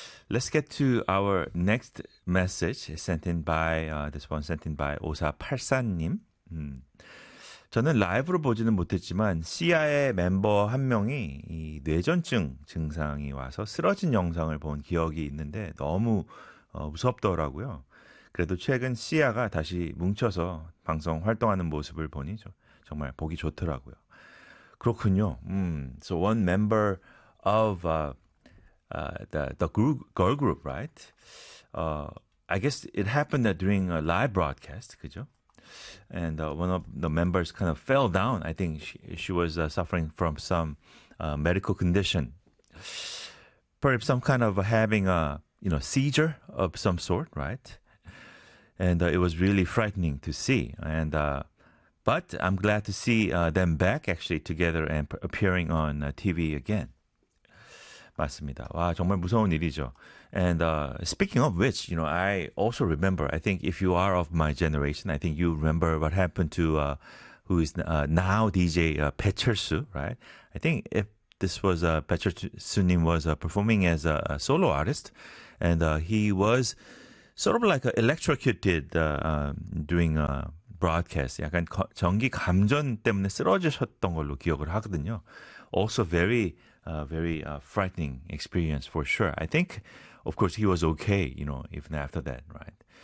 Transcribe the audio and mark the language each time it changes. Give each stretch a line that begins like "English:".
English: Let's get to our next message sent in by, this one sent in by 5484님.
Korean: 저는 라이브로 보지는 못했지만 씨아의 멤버 한 명이 이 뇌전증 증상이 와서 쓰러진 영상을 본 기억이 있는데 너무 무섭더라고요. 그래도 최근 씨아가 다시 뭉쳐서 방송 활동하는 모습을 보니 정말 보기 좋더라고요. 그렇군요.
English: So one member of the group, girl group, right? I guess it happened during a live broadcast,
Korean: 그죠?
English: And one of the members kind of fell down. I think she was suffering from some medical condition. Perhaps some kind of having a, you know, seizure of some sort, right? And it was really frightening to see. And but I'm glad to see them back actually together and appearing on TV again.
Korean: 맞습니다. 와, 정말 무서운 일이죠.
English: And speaking of which, you know, I also remember, I think if you are of my generation, I think you remember what happened to who is now DJ 배철수, right? I think if this was 배철수님 was performing as a solo artist, and he was sort of like electrocuted during a broadcast.
Korean: 약간 전기 감전 때문에 쓰러지셨던 걸로 기억을 하거든요.
English: Also very frightening experience for sure. I think, of course, he was okay, you know, even after that, right?